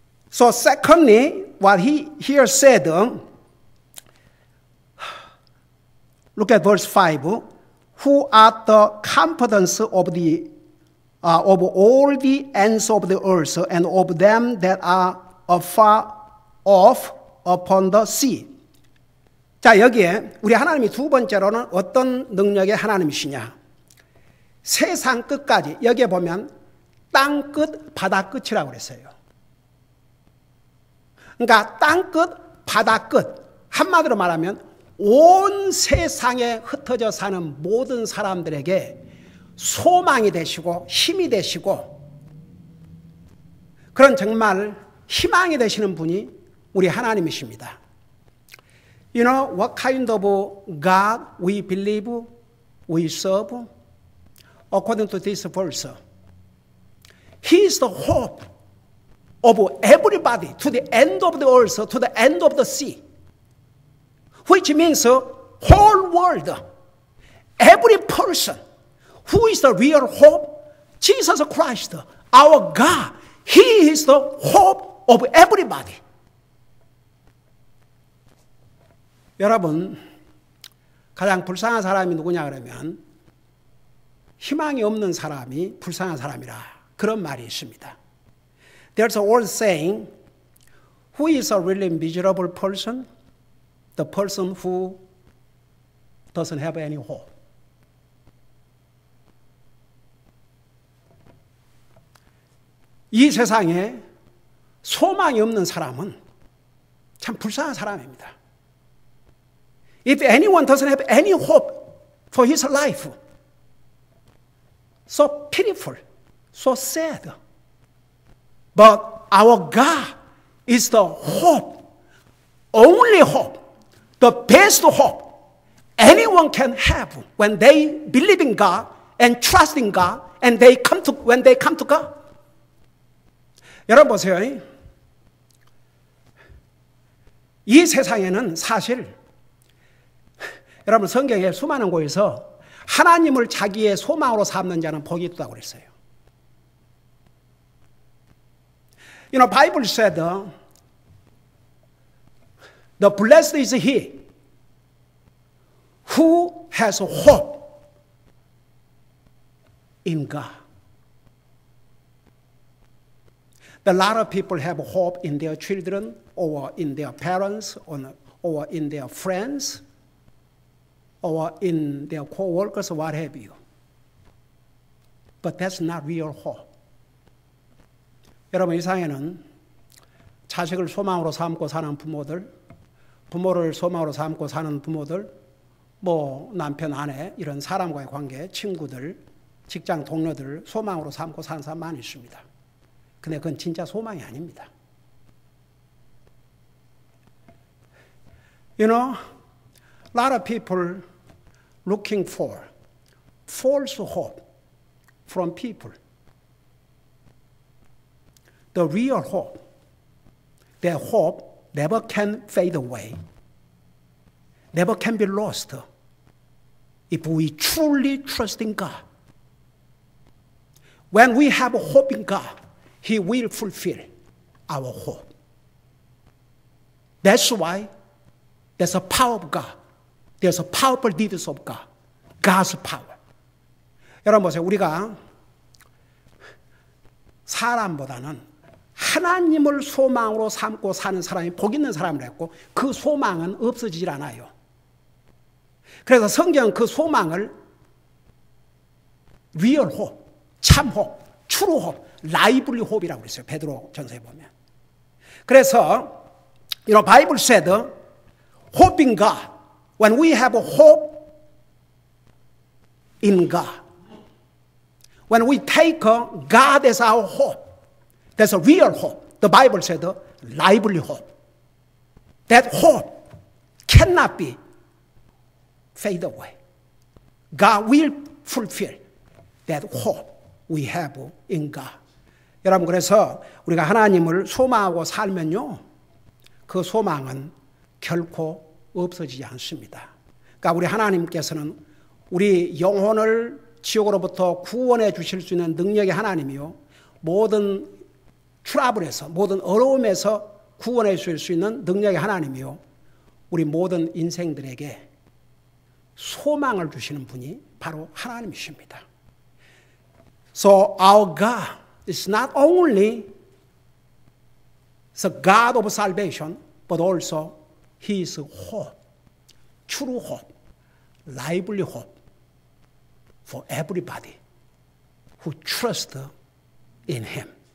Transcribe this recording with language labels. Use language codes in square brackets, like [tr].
[en] So secondly, what he here said, look at verse 5. Who are the confidence of all the ends of the earth and of them that are afar off upon the sea. [ko] 자, 여기에 우리 하나님이 두 번째로는 어떤 능력의 하나님이시냐. 세상 끝까지, 여기에 보면 땅 끝, 바다 끝이라고 그랬어요. 그러니까 땅 끝, 바다 끝. 한마디로 말하면 온 세상에 흩어져 사는 모든 사람들에게 소망이 되시고 힘이 되시고 그런 정말 희망이 되시는 분이 우리 하나님이십니다. [en] You know what kind of God we believe, we serve? According to this verse, He is the hope of everybody to the end of the earth, to the end of the sea, which means whole world, every person. Who is the real hope? Jesus Christ, our God. He is the hope of everybody. [ko] 여러분, 가장 불쌍한 사람이 누구냐 그러면 희망이 없는 사람이 불쌍한 사람이라 그런 말이 있습니다. [en] There's an old saying, who is a really miserable person? The person who doesn't have any hope. [ko] 이 세상에 소망이 없는 사람은 참 불쌍한 사람입니다. [en] If anyone doesn't have any hope for his life, so pitiful, so sad. But our God is the hope, only hope, the best hope anyone can have when they believe in God and trust in God and when they come to God. [ko] 여러분 보세요. 이 세상에는 사실 여러분 성경에 수많은 곳에서 하나님을 자기의 소망으로 삼는 자는 복이 있다고 그랬어요. [en] You know, Bible said, the blessed is he who has hope in God. A lot of people have hope in their children or in their parents or in their friends or in their co-workers or what have you. But that's not real hope. [ko] 여러분 이 세상에는 자식을 소망으로 삼고 사는 부모들, 부모를 소망으로 삼고 사는 부모들, 뭐 남편, 아내 이런 사람과의 관계, 친구들, 직장 동료들 소망으로 삼고 사는 사람 많이 있습니다. 근데 그건 진짜 소망이 아닙니다. [en] You know, a lot of people looking for false hope from people. The real hope, their hope never can fade away, never can be lost if we truly trust in God. When we have hope in God, He will fulfill our hope. That's why there's a power of God. There's a powerful deeds of God. God's power. [ko] 여러분 보세요. 우리가 사람보다는 하나님을 소망으로 삼고 사는 사람이 복 있는 사람을 했고 그 소망은 없어지질 않아요. 그래서 성경은 그 소망을 [en] real hope, [ko] 참 hope, [en] true hope, lively hope [ko] 이라고 그랬어요. 베드로 전서에 보면. 그래서 [en] Bible said, hope in God. When we have hope in God. When we take God as our hope, that's a real hope. The Bible said, lively hope. That hope cannot be fade away. God will fulfill that hope we have in God. [ko] 여러분, 그래서 우리가 하나님을 소망하고 살면요, 그 소망은 결코 없어지지 않습니다. 그러니까 우리 하나님께서는 우리 영혼을 지옥으로부터 구원해 주실 수 있는 능력의 하나님이요, 모든 트러블에서, 모든 어려움에서 구원해 주실 수 있는 능력의 하나님이요, 우리 모든 인생들에게 소망을 주시는 분이 바로 하나님이십니다. [en] So our God is not only the God of salvation, but also He is hope, true hope, lively hope for everybody who trusts in Him.